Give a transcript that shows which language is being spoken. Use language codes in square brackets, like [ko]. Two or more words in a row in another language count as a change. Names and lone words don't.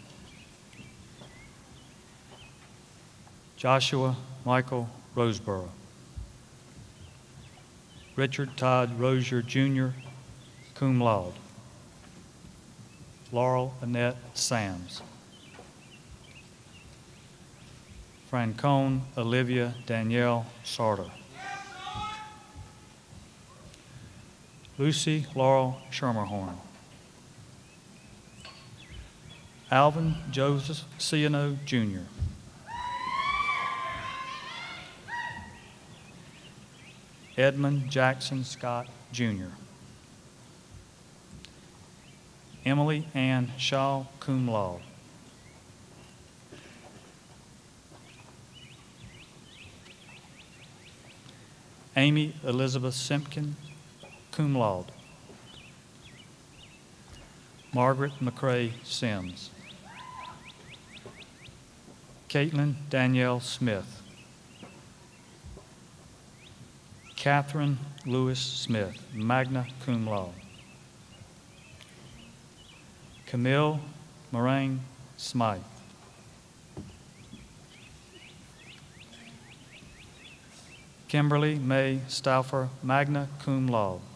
[en] Joshua Michael Roseborough. Richard Todd Rozier, Jr., [la] cum laude. [en] Laurel Annette Sams. Francone Olivia Danielle Sarter. Lucy Laurel Schermerhorn. Alvin Joseph Ciano, Jr. Edmund Jackson Scott, Jr. Emily Ann Shaw, [la] cum laude. [en] Amy Elizabeth Simpkin, [la] cum laude. [en] Margaret McCrae Sims. Caitlin Danielle Smith. Catherine Lewis Smith, [la] magna cum laude. [en] Camille Moraine Smythe. Kimberly May Stauffer, [la] magna cum laude.